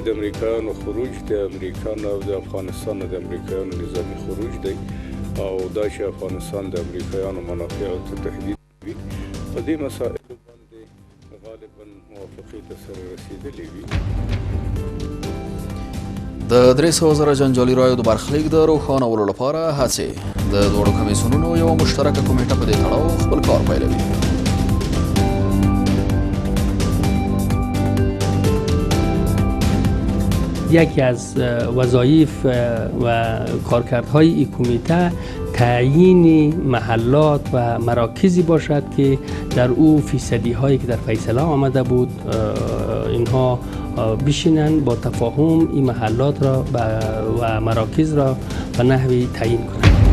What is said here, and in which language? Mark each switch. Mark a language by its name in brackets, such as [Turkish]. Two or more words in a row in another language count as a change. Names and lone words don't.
[Pashto] د امریکایانو خروج د امریکا او د افغانستان د امریکایانو نظامي خروج دی او دا چې افغانستان د امریکایانو منافعو ته تهدید وي، په دې مسایلو باندې غالبا موافقې ته سره رسېدلې وي. د 300,000 جنجالي رایو د برخلیک د روښانولو لپاره هڅې. د دواړو کمیسیونونو یوه مشترکه کمیټه په دې تړاو خپل کار پیلوي. [Persian] یکی از وظایف و کارکردهای این کمیته تعیین محلات و مراکزی باشد که در او فیصدی هایی که در فیصله آمده بود اینها بشینن با تفاهم این محلات را و مراکز را به نحوی تعیین کنند.